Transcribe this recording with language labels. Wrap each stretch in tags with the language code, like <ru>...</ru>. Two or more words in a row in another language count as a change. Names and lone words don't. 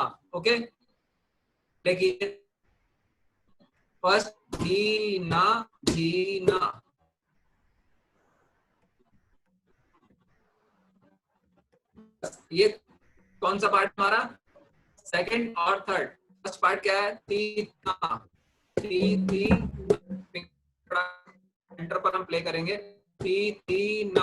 <hi>ओके, देखिए फर्स्ट धी ना। ये कौन सा पार्ट हमारा? सेकंड और थर्ड।</hi> <en>first part</en> <hi>क्या है? ती ना, ती एंटर पर हम प्ले करेंगे। ती ना।</hi>